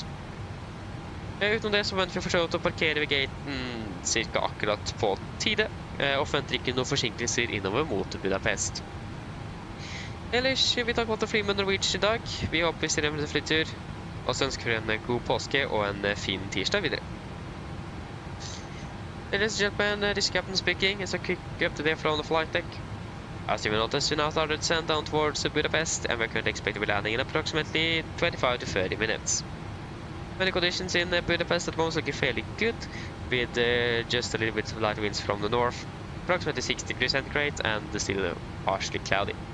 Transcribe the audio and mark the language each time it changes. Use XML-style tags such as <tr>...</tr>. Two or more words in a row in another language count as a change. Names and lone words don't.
<no>Utenom det så venter vi for så vidt å parkere ved gaten cirka akkurat på tide, og venter ikke noen forsinkelser innover mot Budapest. Ellers, vi takker for å fly med Norwegian i dag. Vi håper vi ser en flytur, og så ønsker vi en god påske og en fin tirsdag videre.</no> <en>Ladies and gentlemen, this is Captain speaking. It's a quick update from the flight deck. As you will notice, we now started descent down towards Budapest, and we're currently expected to be landing in approximately 25 to 30 minutes. Many conditions in Budapest at the moment looking fairly good, with just a little bit of light winds from the north, approximately 6 degrees centigrade, and still partially cloudy.</en>